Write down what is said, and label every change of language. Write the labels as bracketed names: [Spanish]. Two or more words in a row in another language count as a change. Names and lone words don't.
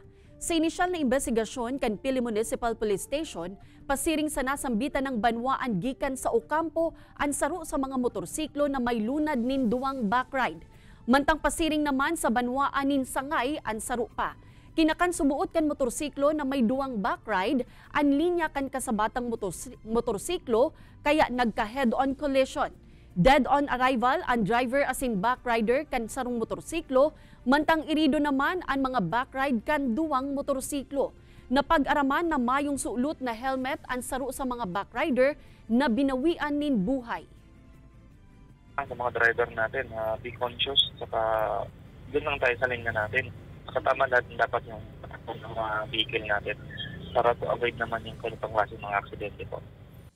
[Bikol] Sa inisyal na investigasyon kan Pili Municipal Police Station, pasiring sa nasambitan ng banwaan gikan sa Ocampo ang saro sa mga motorsiklo na may lunad nin duwang backride. Mantang pasiring naman sa Banwaanin Sangay ang saro pa. Kinakan sumuot kan motorsiklo na may duwang backride, ang linya kan kasabatang motorsiklo kaya nagka [English] head-on collision. Dead-on arrival [Bikol] ang driver asin backrider kan sarong motorsiklo, mantang irido naman ang mga backride kan duwang motorsiklo. Napag-araman na mayong sulot na helmet ang saro sa mga backrider na binawian nin buhay. [Filipino] Sa mga driver natin, [English] be conscious, [Filipino] saka doon lang tayo sa linya natin. Kasama natin dapat yung patakbo ng mga vehicle natin para [English] to avoid [Filipino] naman yung ganitong klase mga aksidente po.